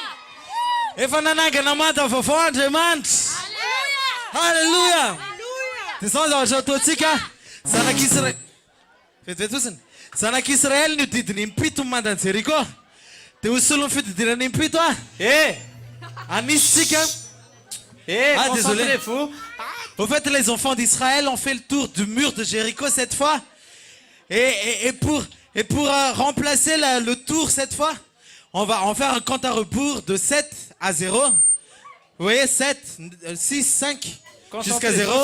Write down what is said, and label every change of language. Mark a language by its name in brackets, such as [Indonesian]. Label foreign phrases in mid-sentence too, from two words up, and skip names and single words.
[Malagasy] Efa nanangana manda vaovao Andriamanitra. Halleluja. Dia zao zavatra ataontsika zanak'Israely ny didiny 7 ny mandan'i Jeriko. Dia hosolon'ny fididinany 7 anisitsika. [French] Concentrez-vous. Au fait, les enfants d'Israël ont fait le tour du mur de Jéricho cette fois. Et pour remplacer le tour cette fois, on va en faire un compte à rebours de 7 à 0. Vous voyez, 7, 6, 5 jusqu'à 0.